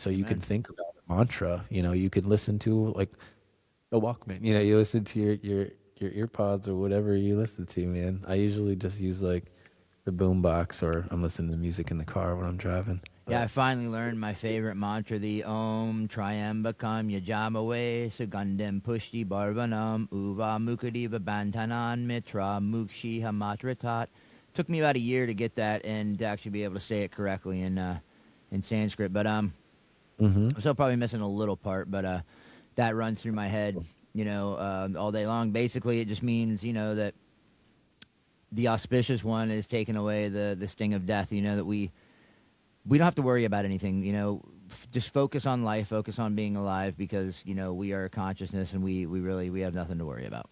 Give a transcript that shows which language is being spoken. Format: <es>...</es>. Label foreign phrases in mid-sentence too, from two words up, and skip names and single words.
<en>So you can think about a mantra, you can listen to like a Walkman, you listen to your earpods or whatever you listen to, man. I usually just use like the boombox, or I'm listening to music in the car when I'm driving. Yeah, I finally learned my favorite mantra, the</en> <sa>ॐ त्र्यम्बकं यजामहे सुगन्धिं पुष्टि वर्धनम् उर्वा रुकमिव बन्धनान् मृत्योर् मुक्षीय मामृतात्.</sa> <en>Took me about a year to get that and to actually be able to say it correctly in Sanskrit. But I'm still probably missing a little part, but that runs through my head, all day long. Basically, it just means, that the auspicious one is taking away the sting of death, that we don't have to worry about anything, just focus on life, focus on being alive, because, we are a consciousness, and we have nothing to worry about.</en>